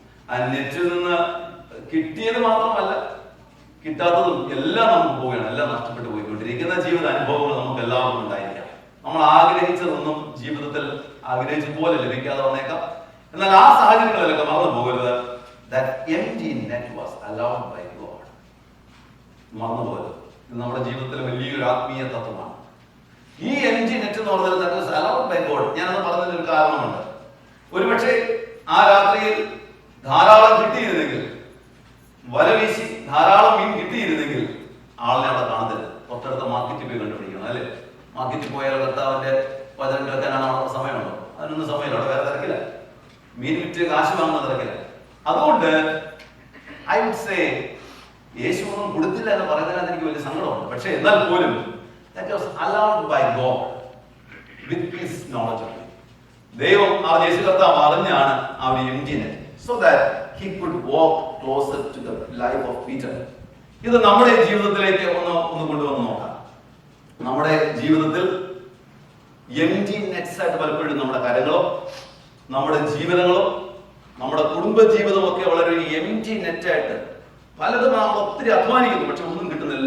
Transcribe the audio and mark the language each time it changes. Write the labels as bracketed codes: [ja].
[ml] ആ നെറ്റിൽ നിന്ന് കിട്ടിയത് മാത്രമല്ല, കിട്ടാത്തതും എല്ലാം നമുക്ക് പോവുകയാണ്. എല്ലാം നഷ്ടപ്പെട്ടു പോയിക്കൊണ്ടിരിക്കുന്ന ജീവിത അനുഭവങ്ങൾ നമുക്ക് എല്ലാവർക്കും ഉണ്ടായിരിക്കാം. നമ്മൾ ആഗ്രഹിച്ചതൊന്നും ജീവിതത്തിൽ ആഗ്രഹിച്ചതുപോലെ ലഭിക്കാതെ വന്നേക്കാം. എന്നാൽ ആ സാഹചര്യങ്ങളിലൊക്കെ മറന്നു പോകരുത്. [en] That empty net was allowed by God. [ml] മറന്നു പോകരുത്. ഇത് നമ്മുടെ ജീവിതത്തിലെ വലിയൊരു ആത്മീയ തത്വമാണ്. [en] ഈ empty net [ml] എന്ന് പറഞ്ഞാൽ [en] that was allowed by God. [ml] ഞാനത് പറഞ്ഞതിന് ഒരു കാരണമുണ്ട്. ഒരുപക്ഷെ ആ രാത്രിയിൽ ധാരാളം കിട്ടിയിരുന്നെങ്കിൽ, വല വീശി ധാരാളം മീൻ കിട്ടിയിരുന്നെങ്കിൽ ആളിനെ അവിടെ കാണത്തില്ല. തൊട്ടടുത്ത മാർക്കറ്റിൽ പോയി കണ്ടുപിടിക്കണം, അല്ലേ? മാർക്കറ്റിൽ പോയാൽ കർത്താവിന്റെ വചനം കേൾക്കാനാണ് അവിടെ സമയമുണ്ടോ? അതിനൊന്നും സമയമില്ല, അവിടെ വേറെ തിരക്കില്ല. മീൻ വിറ്റ് കാശ് വാങ്ങുന്ന തിരക്കില്ല. അതുകൊണ്ട് [en] I would say [ml] യേശു ഒന്നും കൊടുത്തില്ല എന്ന് പറയുന്നതിനകത്ത് എനിക്ക് വലിയ സങ്കടമുണ്ട്. പക്ഷെ എന്നാൽ പോലും [en] that was allowed by God with his knowledge. [ml] ദൈവം ആ യേശു കർത്താവ് അറിഞ്ഞാണ് ആ ഒരു എംപ്റ്റിനെ, [en] so that he could walk closer to the life of Peter. [ml] ഇത് നമ്മുടെ ജീവിതത്തിലേക്ക് ഒന്ന് കൊണ്ടുവന്ന് നോക്കാം. നമ്മുടെ ജീവിതത്തിൽ എംപ്റ്റി നെറ്റ്സ് ആയിട്ട് പലപ്പോഴും നമ്മുടെ കാര്യങ്ങളോ നമ്മുടെ ജീവിതങ്ങളോ നമ്മുടെ കുടുംബ ജീവിതവും ഒക്കെ വളരെ ഒരു എംപ്റ്റി നെറ്റായിട്ട് പലതും നമ്മൾ ഒത്തിരി അധ്വാനിക്കുന്നു, പക്ഷെ ഒന്നും കിട്ടുന്നില്ല.